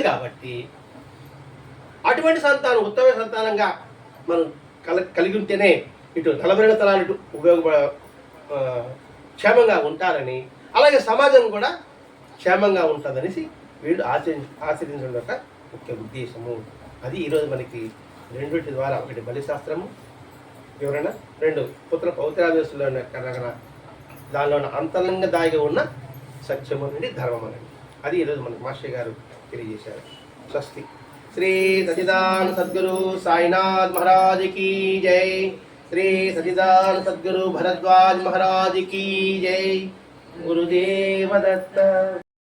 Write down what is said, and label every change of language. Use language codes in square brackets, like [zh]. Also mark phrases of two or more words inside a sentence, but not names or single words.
[te] కాబట్టి అటువంటి సంతానం ఉత్తమ సంతానంగా మనం కలిగి ఉంటేనే ఇటు 42 తరాలు ఇటు క్షేమంగా ఉంటారని, అలాగే సమాజం కూడా క్షేమంగా ఉంటుందనేసి వీళ్ళు ఆచరించడం యొక్క ముఖ్య ఉద్దేశము. అది ఈరోజు మనకి రెండింటి ద్వారా, ఒకటి బలిశాస్త్రము వివరణ, 2 పుత్ర పౌత్రాదేశంలో కనగన దానిలో అంతరంగ దాగి ఉన్న సత్యము నుండి ధర్మం అనేది. అది ఈరోజు మనకి మాస్టర్ గారు తెలియజేశారు. స్వస్తి. [hi] श्री सच्चिदान सद्गुरु साईनाथ महाराज की जय। श्री सच्चिदान सद्गुरु भरद्वाज महाराज की जय। गुरुदेव दत्त।